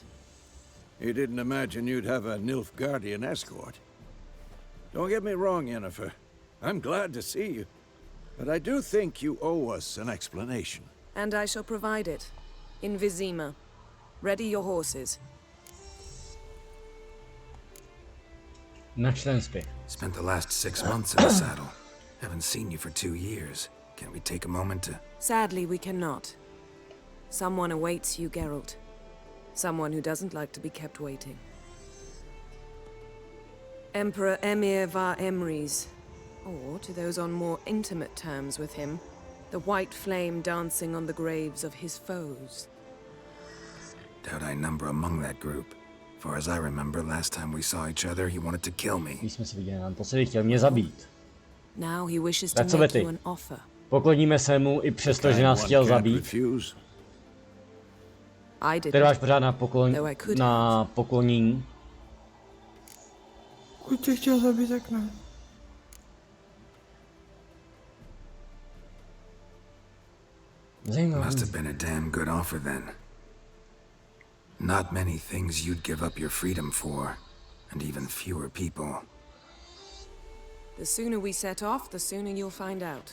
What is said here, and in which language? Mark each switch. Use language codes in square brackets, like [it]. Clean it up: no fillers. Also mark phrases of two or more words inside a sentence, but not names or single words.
[en] You didn't imagine you'd have a Nilfgaardian escort. Don't get me wrong, Yennefer. I'm glad to see you. But I do think you owe us an explanation. And I shall provide it. In Vizima. Ready your horses. [cs] Na členství. [en] Spent the last 6 months in the saddle. Haven't seen you for 2 years. Can't we take a moment to... Sadly, we cannot. Someone awaits you, Gerald. Someone who doesn't like to be kept waiting. Emperor Emir var Emrys. Or, to those on more intimate terms with him, the white flame dancing on the graves of his foes. Doubt I number among that group. Far as I remember, last time we saw each other, he wanted to kill me. [cs] Když jsme se viděli naposledy, chtěl mě zabít. [en] Now he wishes to [cs] Tak co [en] make [cs] ty? [en] you an offer. [cs] Pokloníme se mu i přesto, že nás chtěl zabít. [en] I did. [cs] Trváš pořád na poklonění. Pokud tě chtěl zabít, tak ne. [en] Must have been a damn good offer then. Not many things you'd give up your freedom for, and even fewer people. The sooner we set off, the sooner you'll find out.